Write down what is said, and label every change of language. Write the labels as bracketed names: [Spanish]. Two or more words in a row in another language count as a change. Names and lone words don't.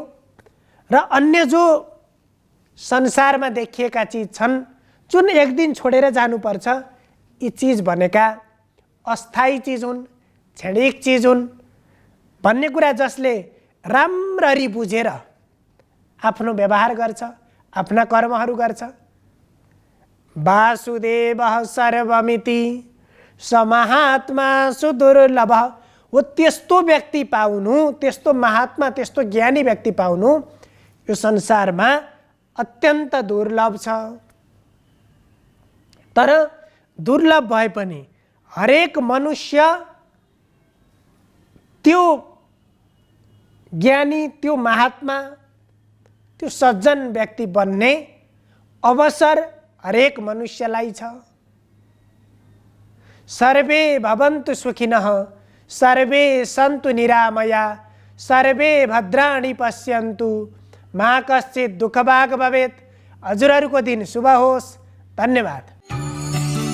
[Nepali] र अन्य जो संसारमा देखिएका चीज छन्, जुन एक दिन छोडेर जानुपर्छ, यी चीज भनेका अस्थायी चीज हुन्, क्षणिक चीज हुन् भन्ने कुरा जसले राम्ररी बुझेर आफ्नो व्यवहार गर्छ, आफ्ना कर्महरू गर्छ, [Sanskrit] वासुदेवः सर्वमिति स महात्मा सुदुर्लभ, [Nepali] हो त्यस्तो व्यक्ति पाउनु, त्यस्तो महात्मा, त्यस्तो ज्ञानी व्यक्ति पाउनु यो संसारमा अत्यन्त दुर्लभ छ। तर दुर्लभ भए पनि हरेक मनुष्य त्यो ज्ञानी, त्यो महात्मा, त्यो सज्जन व्यक्ति बन्ने अवसर हरेक मनुष्यलाई छ। [Sanskrit] सर्वे भवन्तु सुखिनः, सर्वे सन्तु निरामया, सर्वे भद्राणि पश्यन्तु, मा कश्चित् दुःखभाग् भवेत्। [Nepali] हजुरहरूको दिन शुभ होस्। धन्यवाद।